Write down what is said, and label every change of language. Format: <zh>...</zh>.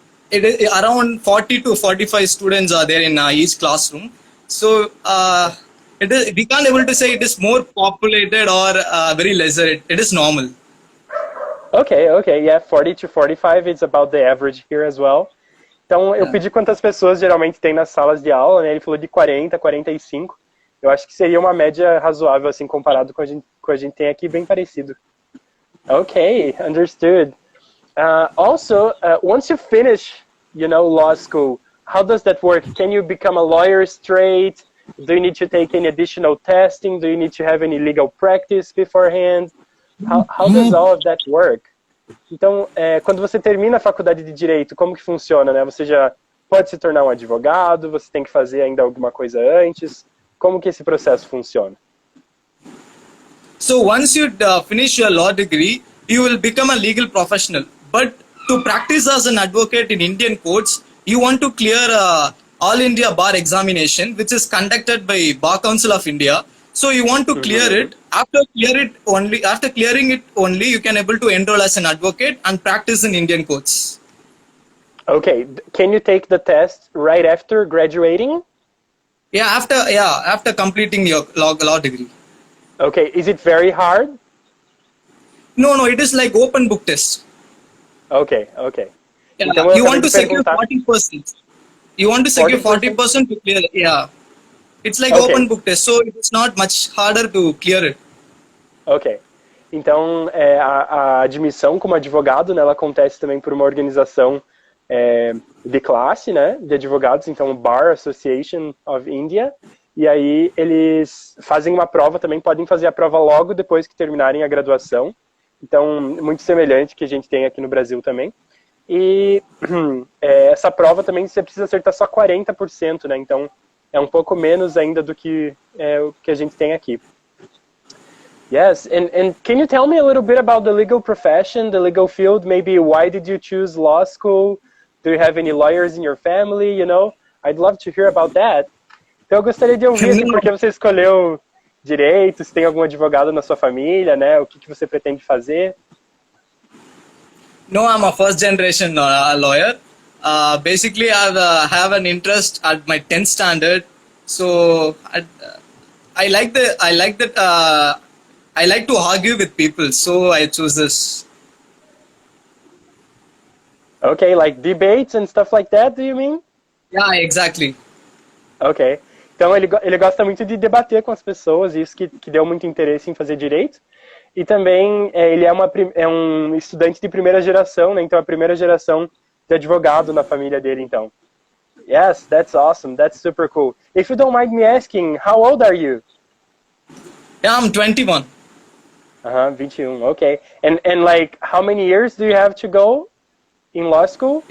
<en>It is around 40 to 45 students are there in each classroom. So we can't able to say it is more populated or very lesser. It is normal. Okay, okay, yeah, 40 to 45 is about the average here as well.</en> <pt>Então, eu pedi quantas pessoas geralmente tem nas salas de aula, né? Ele falou de 40, 45. Eu acho que seria uma média razoável, assim, comparado com a gente tem aqui, bem parecido.</pt> <en>Okay, understood. Also, once you finish, you know, law school, how does that work? Can you become a lawyer straight? Do you need to take any additional testing? Do you need to have any legal practice beforehand? How does all of that work?</en> <pt>Então, quando você termina a faculdade de Direito, como que funciona, né? Você já pode se tornar um advogado? Você tem que fazer ainda alguma coisa antes? Como que esse processo funciona?</pt> <en>So once you finish your law degree, you will become a legal professional. But to practice as an advocate in Indian courts, you want to clear All India Bar Examination, which is conducted by Bar Council of India. So you want to clear it. After clearing it only, you can able to enroll as an advocate and practice in Indian courts. Okay, can you take the test right after graduating? Yeah, after completing your law degree. Okay, is it very hard? No, it is like open book test. Okay, okay. Yeah,</en> <pt>Então,</pt> <en>you want to secure 40%. You want to secure 40% to clear it. Yeah. It's like open book test, so it's not much harder to clear it. Ok.</en> <pt>Então, a admissão como advogado, né, ela acontece também por uma organização de classe, né, de advogados, então o Bar Association of India, e aí eles fazem uma prova também, podem fazer a prova logo depois que terminarem a graduação, então muito semelhante que a gente tem aqui no Brasil também. E essa prova também você precisa acertar só 40%, né, então é um pouco menos ainda do que o que a gente tem aqui.</pt> <en>Yes, and can you tell me a little bit about the legal profession, the legal field? Maybe why did you choose law school? Do you have any lawyers in your family? You know, I'd love to hear about that.</en> <pt>Então eu gostaria de ouvir assim, por que você escolheu direito, se tem algum advogado na sua família, né? O que você pretende fazer?</pt> <en>No, I'm a first generation lawyer. Basically, I have an interest at my 10th standard. So I like to argue with people. So I choose this. Okay, like debates and stuff like that, do you mean? Yeah, exactly. Ok.</en> <pt>Então ele gosta muito de debater com as pessoas, isso que deu muito interesse em fazer direito. E também ele é um estudante de primeira geração, né? Então a primeira geração de advogado na família dele, então.</pt> <en>Yes, that's awesome. That's super cool. If you don't mind me asking, how old are you? Yeah, I'm 21. 21. Okay. And like, how many years do you have to go in law school?</en>